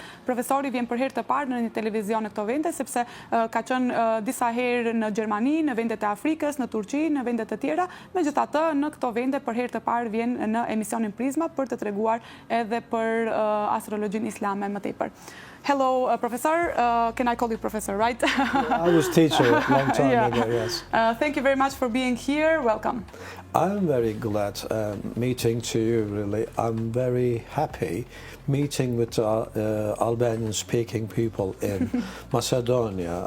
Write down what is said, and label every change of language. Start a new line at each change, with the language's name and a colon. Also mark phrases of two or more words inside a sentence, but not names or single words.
Albanian: Profesori vjen për herë të parë në një televizion në këto vende sepse ka qenë disa herë në Gjermani, në vendet e Afrikës, në Turqi, në vendet të tjera. Megjithatë, në këto vende për herë të parë vjen në emisionin Prizma për të treguar edhe për astrologjinë islame më tepër.
English: Hello, Professor. Can I call you Professor, right? Yeah, I was teacher a long time ago, yes. Thank you very much for being here. Welcome. I'm very glad meeting to you, really. I'm very happy meeting with Albanian-speaking people in Macedonia.